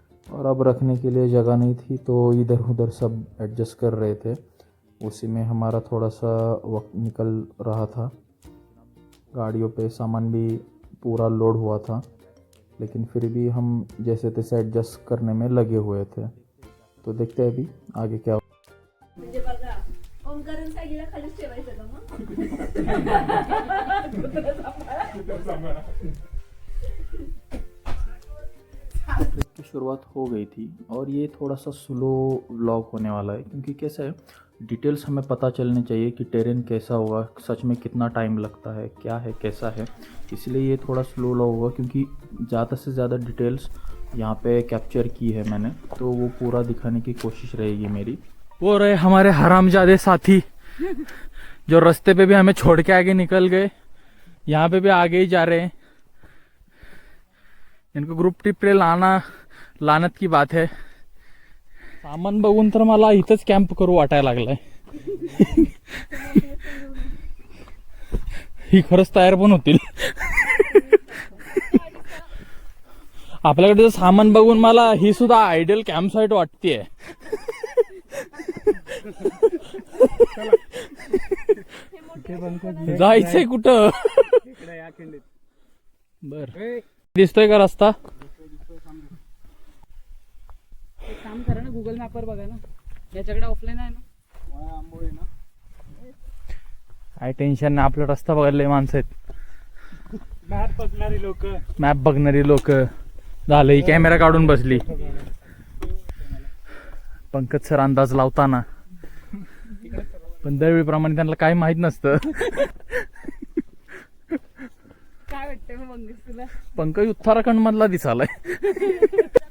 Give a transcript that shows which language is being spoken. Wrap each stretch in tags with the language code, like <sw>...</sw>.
<hi>और अब रखने के लिए जगह नहीं थी तो इधर उधर सब एडजस्ट कर रहे थे। उसी में हमारा थोड़ा सा वक्त निकल रहा था। गाड़ियों पे सामान भी पूरा लोड हुआ था, लेकिन फिर भी हम जैसे तैसे एडजस्ट करने में लगे हुए थे। तो देखते हैं अभी आगे क्या</hi> <mr>म्हणजे बघा ओमकारण साईला खालीच ठेवायचं का</mr> <hi>ट्रिप की शुरुआत हो गई थी, और ये थोड़ा सा स्लो व्लॉग होने वाला है, क्योंकि कैसा है, डिटेल्स हमें पता चलनी चाहिए कि टेरेन कैसा होगा, सच में कितना टाइम लगता है, क्या है, कैसा है। इसलिए ये थोड़ा स्लो व्लॉग होगा, क्योंकि ज़्यादा से ज़्यादा डिटेल्स यहाँ पे कैप्चर की है मैंने, तो वो पूरा दिखाने की कोशिश रहेगी मेरी। वो रहे हमारे हरामजादे साथी जो रास्ते पे भी हमें छोड़ के आगे निकल गए, यहाँ पे भी आगे ही जा रहे हैं। इनको ग्रुप ट्रिप पे लानत की बात है।</hi> <mr>सामान बघून तर मला इथंच कॅम्प करू वाटायला लागलाय। ही खरंच तयार पण होतील। आपल्याकडे सामान बघून मला ही सुद्धा आयडियल कॅम्प साइट वाटतेय। जायचंय कुठं? बर, दिसतोय का रस्ता? एक काम करा ना, गुगल मॅपवर बघा ना, याच्याकडे ऑफलाईन आहे ना। काय टेन्शन नाही, आपला रस्ता बघायला माणसं आहेत। मॅप बघणारी लोक झालं, ही कॅमेरा काढून बसली। पंकज सर अंदाज लावताना, पण दरवेळीप्रमाणे त्यांना काही माहित नसतं। काय वाटतंय मग मंगेश तुला? पंकज उत्तराखंड मधला दिसालाय।</mr>